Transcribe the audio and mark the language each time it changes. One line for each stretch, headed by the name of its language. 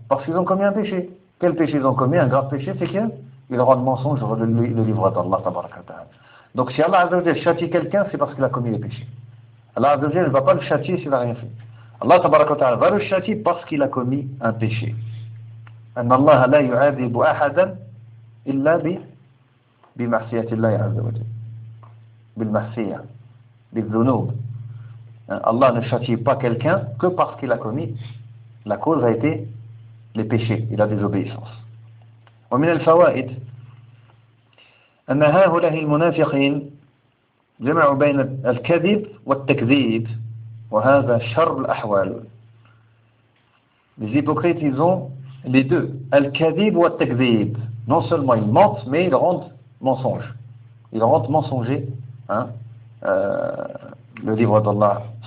French: Parce qu'ils ont commis un péché. Quel péché ils ont commis? Un grave péché, c'est qu'ils rendent mensonge le livre d'Allah. Donc si Allah Azzawajal châtie quelqu'un, c'est parce qu'il a commis le péché. Allah Azzawajal ne va pas le châtier s'il n'a rien fait. Allah Azzawajal va le châtier parce qu'il a commis un péché.
Arabic: أن الله لا يعذب أحدا إلا بمعصية الله عز وجل. بالمعصية. بالذنوب.
French: Allah ne châtie pas quelqu'un que parce qu'il a commis. La cause a été les péchés et la désobéissance.
Arabic: ومن الفوائد أن هؤلاء المنافقين جمعوا بين الكذب والتكذيب وهذا شر الأحوال.
French: Les hypocrites, ils ont les deux,
Arabic: الكذب والتكذيب.
French: Non seulement ils mentent, mais ils rendent mensonge. Ils rendent mensonger, hein, le livre d'Allah.